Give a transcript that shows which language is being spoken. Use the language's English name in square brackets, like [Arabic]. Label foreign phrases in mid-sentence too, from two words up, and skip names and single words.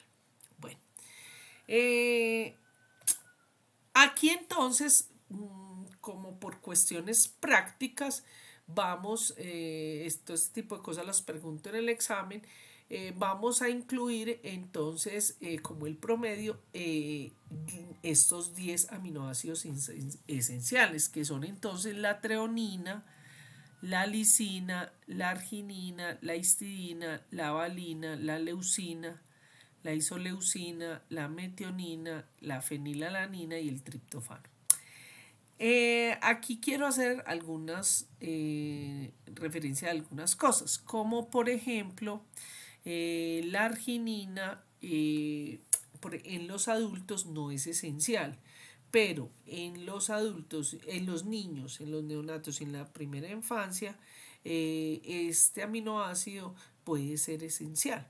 [Spanish] Bueno, eh, aquí entonces, como por cuestiones prácticas, vamos, este tipo de cosas las pregunto en el examen, vamos a incluir entonces como el promedio estos 10 aminoácidos esenciales, que son entonces la treonina, la lisina, la arginina, la histidina, la valina, la leucina, la isoleucina, la metionina, la fenilalanina y el triptofano. Aquí quiero hacer algunas referencia a algunas cosas, como por ejemplo la arginina en los adultos no es esencial, pero en los adultos, en los niños, en los neonatos, en la primera infancia, este aminoácido puede ser esencial.